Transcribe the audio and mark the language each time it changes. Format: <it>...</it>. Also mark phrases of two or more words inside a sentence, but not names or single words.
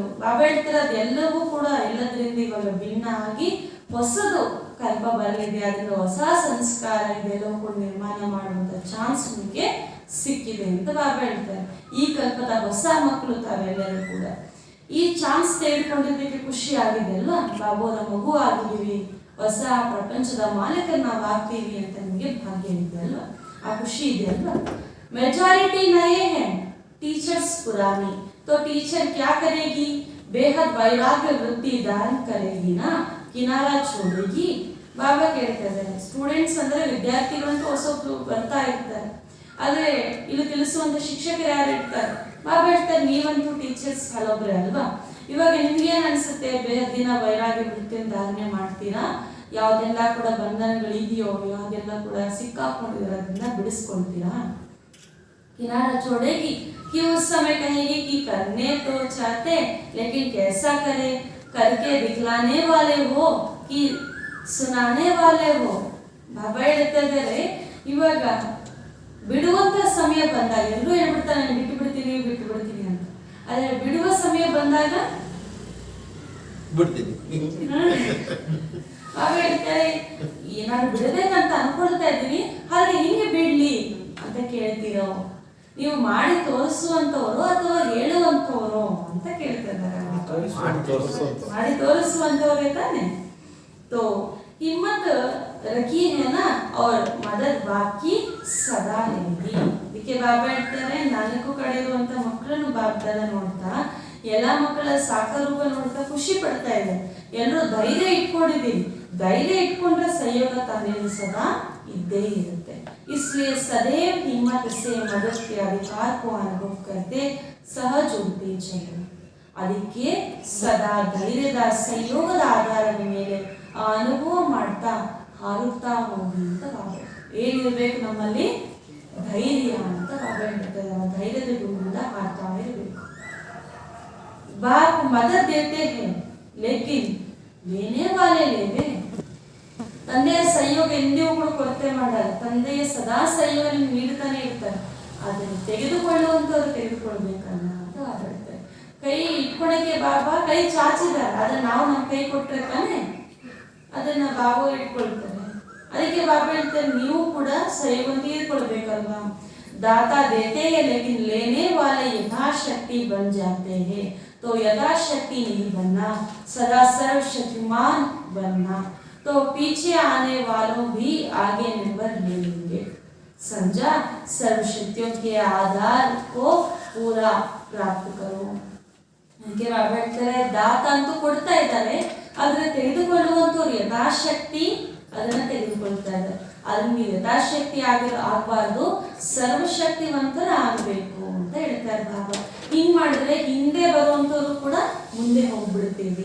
<kn>ಬಾಬಾ ಹೇಳ್ತಾರೆ, ಅದೆಲ್ಲವೂ ಕೂಡ ಎಲ್ಲದರಿಂದ ಇವಾಗ ಭಿನ್ನ ಆಗಿ ಹೊಸದು ಕಲ್ಪ ಬರಲಿದೆ, ಅದರಿಂದ ಹೊಸ ಸಂಸ್ಕಾರ ಇದೆಲ್ಲವೂ ಕೂಡ ನಿರ್ಮಾಣ ಮಾಡುವಂತ ಚಾನ್ಸ್ ನಿಮಗೆ ಸಿಕ್ಕಿದೆ ಅಂತ ಬಾಬಾ ಹೇಳ್ತಾರೆ. ಈ ಕಲ್ಪದ ಹೊಸ ಮಕ್ಕಳು ತಾವೆಲ್ಲರೂ ಕೂಡ ಈ ಚಾನ್ಸ್ ತೆಗೆದುಕೊಂಡಿದ್ದಕ್ಕೆ ಖುಷಿ ಆಗಿದೆ ಅಲ್ವಾ. ಬಾಬೋರ ಮಗು ಆಗಿದ್ದೀವಿ, ಹೊಸ ಪ್ರಪಂಚದ ಮಾಲೀಕರು ನಾವು ಆಗ್ತೀವಿ ಅಂತ ನಿಮಗೆ ಭಾಗ್ಯ ಇದೆ ಅಲ್ವಾ, ಆ ಖುಷಿ ಇದೆ ಅಲ್ವಾ.</kn> <hi>मेजॉरिटी नए हैं, टीचर्स पुरानी. तो टीचर क्या करेगी? बेहद वैराग्य वृत्ति धारण करेगी ना, किनारा छोड़ेगी.</hi> <kn>ಬಾಬಾ ಕೇಳ್ತಾ ಇದ್ದಾರೆ, ಸ್ಟೂಡೆಂಟ್ಸ್ ಅಂದ್ರೆ ವಿದ್ಯಾರ್ಥಿಗಳಂತೂ ಹೊಸಬ್ರು ಬರ್ತಾ ಇರ್ತಾರೆ, ಆದ್ರೆ ಇಲ್ಲಿ ತಿಳಿಸುವಂತ ಶಿಕ್ಷಕರು ಯಾರು ಇರ್ತಾರೆ? ಬಾಬಾ ಹೇಳ್ತಾರೆ, ನೀವಂತೂ ಟೀಚರ್ಸ್ ಹಲೊಬ್ರೆ ಅಲ್ವಾ. ಇವಾಗ ನಿಮ್ಗೇನ್ ಅನ್ಸುತ್ತೆ? ಬೇಹದ್ದಿನ ವೈರಾಗ್ಯ ವೃತ್ತಿಯನ್ನು ಧಾರಣೆ ಮಾಡ್ತೀರಾ, ಯಾವ್ದೆಲ್ಲ ಕೂಡ ಬಂಧನಗಳಿದೆಯೋ ಯಾವ್ದೆಲ್ಲ ಕೂಡ ಸಿಕ್ಕಾಕೊಂಡಿರೋದ್ರಿಂದ ಬಿಡಿಸ್ಕೊಳ್ತೀರಾ.</kn> <hi>किनारा छोड़ेगी कि उस समय कहेगी कि करने तो चाहते लेकिन कैसा करे, करके दिखलाने वाले हो कि सुनाने वाले हो.</hi> <kn>ಬಾಬಾ ಹೇಳ್ತಾ ಇದ್ದಾರೆ, ಇವಾಗ ಬಿಡುವಂತ ಸಮಯ ಬಂದಾಗ ಎಲ್ಲರೂ ಹೇಳ್ಬಿಡ್ತಾರೆ ನಾನು ಬಿಟ್ಟು ಬಿಡ್ತೀನಿ ಅಂತ. ಆದ್ರೆ ಬಿಡುವ ಸಮಯ ಬಂದಾಗ ಬಿಡ್ತೀನಿ. ಬಾಬಾ ಹೇಳ್ತಾರೆ, ನಾನು ಬಿಡಬೇಕಂತ ಅನ್ಕೊಳ್ತಾ ಇದ್ದೀನಿ, ಆದ್ರೆ ಹಿಂಗೆ ಬಿಡ್ಲಿ ಅಂತ ಕೇಳ್ತೀರೋ, ನೀವು ಮಾಡಿ ತೋರಿಸುವಂತವರು ಅಥವಾ ಹೇಳುವಂತವರು ಅಂತ ಕೇಳ್ತಾ ಇದ್ದಾರೆ. ಮಾಡಿ ತೋರಿಸುವಂತವ್ರೆ ತಾನೆ.</kn> <hi>तो हिम्मत रखी है ना और मदद बाकी सदा रहेगी.</hi> <kn>ಇದಕ್ಕೆ ಬಾಬಾ ಹೇಳ್ತಾರೆ, ನಾಲ್ಕು ಕಡೆ ಇರುವಂತ ಮಕ್ಕಳನ್ನು ಬಾಬ್ದಾದ ನೋಡ್ತಾ ಎಲ್ಲ ಮಕ್ಕಳ ಸಾಕಾರೂಪ ನೋಡ್ತಾ ಖುಷಿ ಪಡ್ತಾ ಇದೆ. ಎಲ್ಲರೂ ಧೈರ್ಯ ಇಟ್ಕೊಂಡಿದ್ದೀವಿ. ಧೈರ್ಯ ಇಟ್ಕೊಂಡ್ರೆ ಸಹಯೋಗ ತಂದೆಯು ಸದಾ ಇದ್ದೇ ಇರುತ್ತೆ.</kn> <hi>इसलिए सदैव हिम्मत से मदद के अधिकार को अनुभव करते सहज उड़ते चलो.</hi> <kn>ಅದಕ್ಕೆ ಸದಾ ಧೈರ್ಯದ ಸಹಯೋಗದ ಆಧಾರದ ಮೇಲೆ ಆ ಅನುಭವ ಮಾಡ್ತಾ ಹಾರುತ್ತಾ ಹೋಗಿ ಅಂತ ಬಾಬಾ. ಏನಿರ್ಬೇಕು ನಮ್ಮಲ್ಲಿ? ಧೈರ್ಯ ಅಂತ ಬಾಬಾ ಹೇಳ್ತಾರೆ. ಧೈರ್ಯದ ಗುಣದಿಂದ ಹಾರ್ತಾ ಇರಬೇಕು.</kn> <hi>बाप मदद देते हैं लेकिन लेने वाले लेवे.</hi> <kn>ತಂದೆಯ ಸಹಯೋಗ ಎಂದಿಗೂ ಕೂಡ ಕೊರತೆ ಮಾಡಲ್ಲ. ತಂದೆಯ ಸದಾ ಸಹಯೋಗ ನಿಮ್ಗೆ ನೀಡ್ತಾನೆ ಇರ್ತಾರೆ. ಅದನ್ನು ತೆಗೆದುಕೊಳ್ಳುವಂತವ್ರು ತೆಗೆದುಕೊಳ್ಬೇಕಲ್ಲ ಅಂತ ಹೇಳ್ತಾರೆ. ಕೈ ಇಟ್ಕೊಳಕ್ಕೆ ಬಾಬಾ ಕೈ ಚಾಚಿದ್ದಾರೆ, ಆದ್ರೆ ನಾವು ನಮ್ಮ ಕೈ ಕೊಟ್ಟರೆ ತಾನೆ ಅದನ್ನ ಬಾಬಾ ಇಟ್ಕೊಳ್ತಾರೆ. ಅದಕ್ಕೆ ಬಾಬಾ ಹೇಳ್ತಾರೆ, ನೀವು ಕೂಡ ಸಹಯೋಗ ತೀರ್ಕೊಳ್ಬೇಕಲ್ವಾ.</kn> <hi>दाता देते हैं लेकिन लेने वाले यथाशक्ति बन जाते हैं. तो यथाशक्ति नहीं बनना, सदा सर्वशक्तिमान बनना. तो पीछे आने वालों भी आगे नंबर ले लेंगे. समझा? सर्वशक्तियों के आधार को पूरा प्राप्त करो.</hi> <kn>ಅದಕ್ಕೆ ಬಾಬಾ ಹೇಳ್ತಾರೆ, ದಾತ ಅಂತೂ ಕೊಡ್ತಾ ಇದ್ದಾರೆ, ಆದ್ರೆ ತೆಗೆದುಕೊಳ್ಳುವಂತವ್ರು ಯಥಾಶಕ್ತಿ ಅದನ್ನ ತೆಗೆದುಕೊಳ್ತಾ ಇದ್ದಾರೆ. ಆದ್ರೆ ನೀವು ಯಥಾಶಕ್ತಿ ಆಗಬಾರ್ದು, ಸರ್ವಶಕ್ತಿವಂತರ ಆಗಬೇಕು ಅಂತ ಹೇಳ್ತಾರೆ ಬಾಬಾ. ಹಿಂಗ್ ಮಾಡಿದ್ರೆ ಹಿಂದೆ ಬರುವಂತವ್ರು ಕೂಡ ಮುಂದೆ ಹೋಗ್ಬಿಡ್ತೀವಿ.</kn>